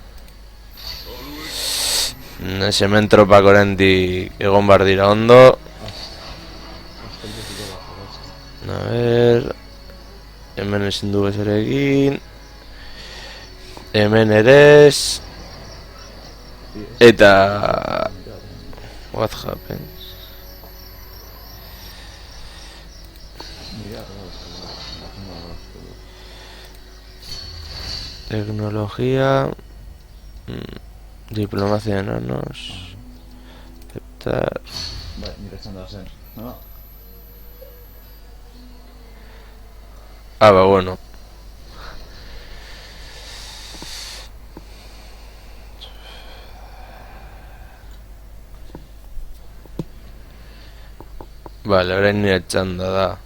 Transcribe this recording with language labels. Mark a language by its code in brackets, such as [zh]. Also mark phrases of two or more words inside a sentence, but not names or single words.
[eu] Hemen tropak oraindik egon bar dira ondo. [es] A ver. [eu] Hemen ezin du ezer egin. Hemen ere ez. [en] Eta what happened? [es] Tecnología, diplomacia de enanos, aceptar. Vale, [eu] nire txanda zen, no? Ba, bueno. Vale, orain nire txanda da.